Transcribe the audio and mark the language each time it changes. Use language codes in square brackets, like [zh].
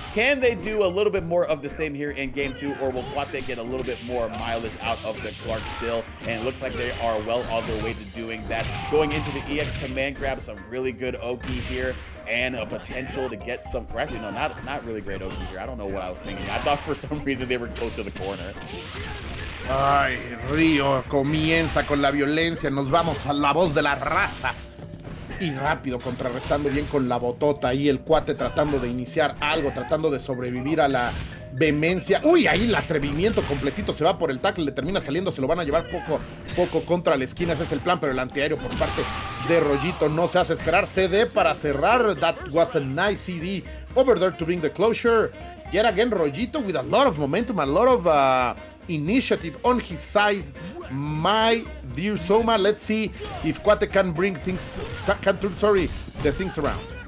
[en] Can they do a little bit more of the same here in game 2, or will Kuate get a little bit more mileage out of the Clark still? And it looks like they are well on their way to doing that. Going into the EX command grab, some really good Oki here, and a potential to get some, or actually no, not really great Oki here. I don't know what I was thinking. I thought for some reason they were close to the corner. [es] Ay, Río comienza con la violencia. Nos vamos a la voz de la raza. Y rápido, contrarrestando bien con la botota ahí el Kuate, tratando de iniciar algo, tratando de sobrevivir a la vehemencia. Uy, ahí el atrevimiento completito, se va por el tackle, le termina saliendo, se lo van a llevar poco contra la esquina, ese es el plan, pero el antiaéreo por parte de Royito no se hace esperar. CD para cerrar. [en] That was a nice CD over there to bring the closure. Yet again, Royito with a lot of momentum, a lot of initiative on his side. My dear Soma, let's see if Kuate can bring things, the things around.